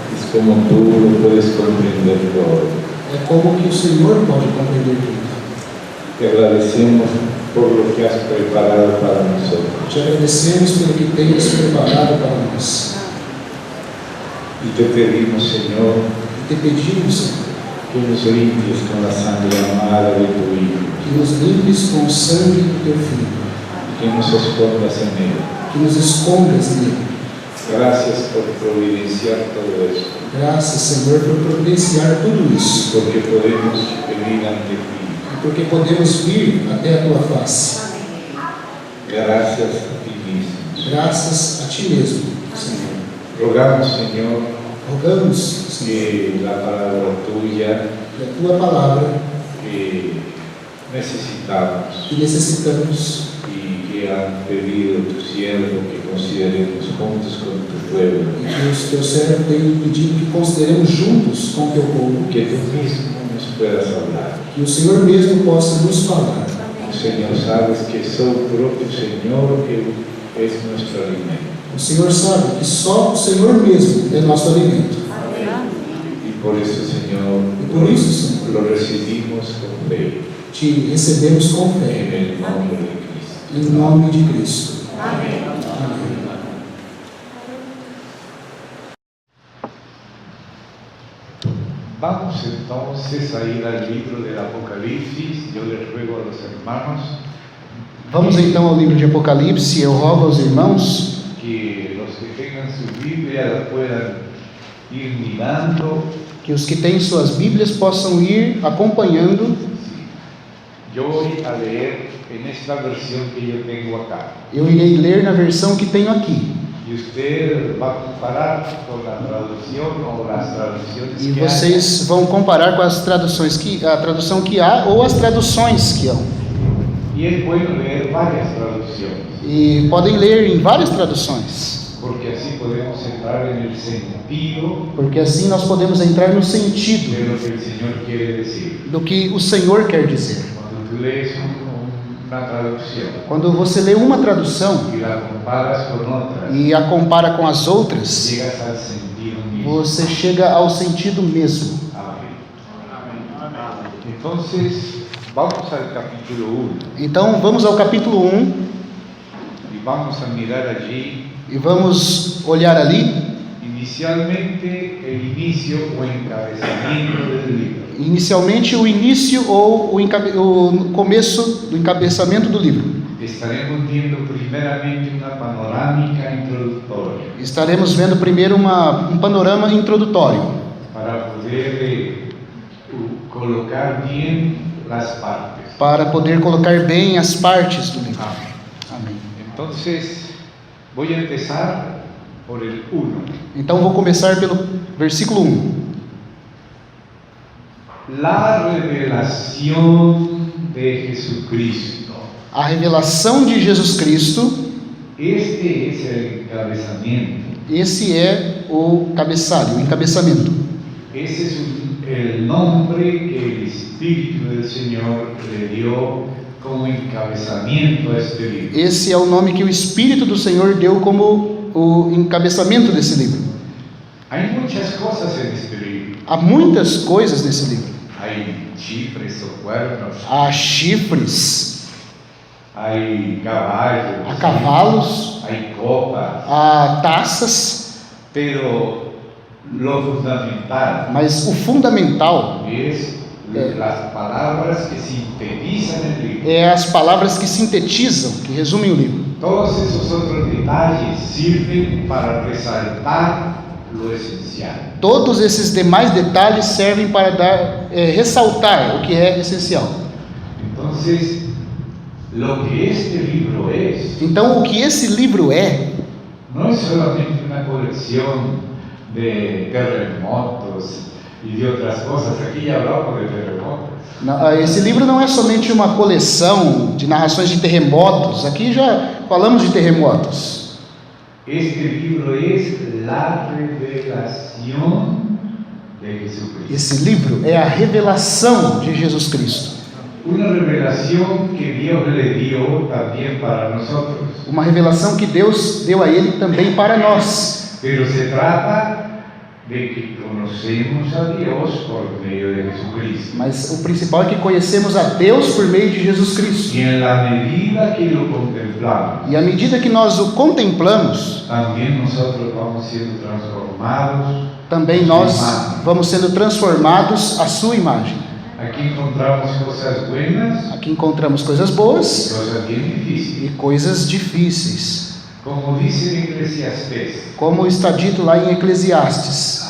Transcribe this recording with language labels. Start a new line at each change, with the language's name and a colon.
Spanish: es como tú lo puedes comprender todo.
Portuguese: É como que o Senhor pode compreender tudo.
Spanish: Te agradecemos por lo que has preparado para nosotros.
Portuguese: Te agradecemos pelo que tens preparado para nós.
Spanish: Y te pedimos, Señor,
Portuguese: E te pedimos, Senhor,
Spanish: que nos limpies con la sangre amada de tu Hijo,
Portuguese: que nos limpes com o sangue do Teu Filho,
Spanish: y que nos escondas en él.
Portuguese: que nos escondas nele.
Spanish: Gracias por providenciar todo esto,
Portuguese: Graças, Senhor, por providenciar tudo isso,
Spanish: porque podemos venir ante ti.
Portuguese: e porque podemos vir até a Tua face.
Spanish: Gracias a ti mismo.
Portuguese: Graças a Ti mesmo, Senhor.
Spanish: Rogamos, Señor,
Portuguese: Rogamos, Senhor,
Spanish: que la palabra tuya
Portuguese: que a Tua palavra
Spanish: que necesitamos
Portuguese: que necessitamos
Spanish: y que han pedido tu siervo que consideremos juntos con tu pueblo,
Portuguese: e que os Teus servos têm pedido que consideremos juntos com o Teu povo,
Spanish: que tú mismo nos puedas hablar.
Portuguese: que o Senhor mesmo possa nos falar.
Spanish: Señor, sabes que solo tu propio Señor que es nuestro alimento.
Portuguese: O Senhor sabe que só o Senhor mesmo é nosso alimento.
Spanish: Y por eso, Señor,
Portuguese: E por isso, Senhor,
Spanish: lo recibimos con fe
Portuguese: Te recebemos com
Spanish: en
Portuguese: fé,
Spanish: el nombre de Cristo.
Portuguese: em nome de Cristo. Amém. Amém.
Spanish: Vamos entonces a ir al libro del Apocalipsis. Yo les ruego a los hermanos
Portuguese: Vamos então ao livro de Apocalipse. Eu rogo aos irmãos
Spanish: que los que tengan su Biblia la puedan ir mirando.
Portuguese: que os que têm suas Bíblias possam ir acompanhando.
Spanish: Yo voy a leer en esta versión que yo tengo acá.
Portuguese: Eu irei ler na versão que tenho aqui.
Spanish: Y usted va a comparar con la traducción o las traducciones
Portuguese: E
Spanish: que hay.
Portuguese: vocês vão comparar com as traduções a tradução que há ou as traduções que há.
Spanish: Y es bueno leer varias traducciones,
Portuguese: E podem ler em várias traduções,
Spanish: porque así podemos entrar en el sentido
Portuguese: porque assim nós podemos entrar no sentido
Spanish: de lo que el Señor quiere decir.
Portuguese: do que o Senhor quer dizer.
Spanish: Cuando tú lees una traducción
Portuguese: Quando você lê uma tradução
Spanish: y la comparas con otras,
Portuguese: e a compara com as outras,
Spanish: llegas al sentido mismo.
Portuguese: você chega ao sentido mesmo.
Spanish: Amén. Entonces, vamos al capítulo 1
Portuguese: Então vamos ao capítulo 1
Spanish: y vamos a mirar allí
Portuguese: e vamos olhar ali,
Spanish: inicialmente el inicio o encabezamiento del libro.
Portuguese: inicialmente o início ou o começo do encabeçamento do livro.
Spanish: Estaremos viendo primeramente una panorámica introductoria
Portuguese: Estaremos vendo primeiro um panorama introdutório,
Spanish: para poder colocar bien las partes.
Portuguese: para poder colocar bem as partes do livro.
Spanish: Amén.
Portuguese: Amém.
Spanish: Entonces, voy a empezar por el 1.
Portuguese: Então vou começar pelo versículo 1.
Spanish: La revelación de Jesucristo.
Portuguese: A revelação de Jesus Cristo,
Spanish: Este es el encabezamiento.
Portuguese: esse é o cabeçalho, o encabeçamento.
Spanish: Ese es el nombre que el Espíritu del Señor le dio como encabezamiento a este libro.
Portuguese: Esse é o nome que o Espírito do Senhor deu como o encabeçamento desse livro.
Spanish: Hay muchas cosas en este libro.
Portuguese: Há muitas coisas nesse livro.
Spanish: Hay chifres o cuernos,
Portuguese: Há chifres,
Spanish: hay caballos,
Portuguese: há cavalos,
Spanish: hay copas,
Portuguese: há taças,
Spanish: pero lo fundamental
Portuguese: mas o fundamental
Spanish: es las palabras que sintetizan el libro.
Portuguese: é as palavras que sintetizam, que resumem o livro.
Spanish: Todos esos otros detalles sirven para resaltar lo esencial.
Portuguese: Todos esses demais detalhes servem para ressaltar o que é essencial.
Spanish: Entonces, lo que este libro es,
Portuguese: Então, o que esse livro é,
Spanish: no es solamente una colección de terremotos y de otras cosas. Aquí ya hablamos de terremotos.
Portuguese: esse livro não é somente uma coleção de narrações de terremotos. Aqui já falamos de terremotos.
Spanish: Este libro es la revelación de Jesucristo.
Portuguese: Esse livro é a revelação de Jesus Cristo.
Spanish: Una revelación que Dios le dio también para nosotros.
Portuguese: Uma revelação que Deus deu a ele também para nós.
Spanish: Pero se trata de que conocemos a Dios por medio de Jesucristo.
Portuguese: Mas o principal é que conhecemos a Deus por meio de Jesus Cristo.
Spanish: Y en la medida que lo contemplamos,
Portuguese: E à medida que nós o contemplamos,
Spanish: también nosotros vamos siendo transformados.
Portuguese: também nós vamos sendo transformados à sua imagem.
Spanish: Aquí encontramos cosas buenas
Portuguese: Aqui encontramos coisas
Spanish: y
Portuguese: boas
Spanish: cosas bien difíciles.
Portuguese: e coisas difíceis.
Spanish: Como dice en Eclesiastés,
Portuguese: Como está dito lá em Eclesiastes.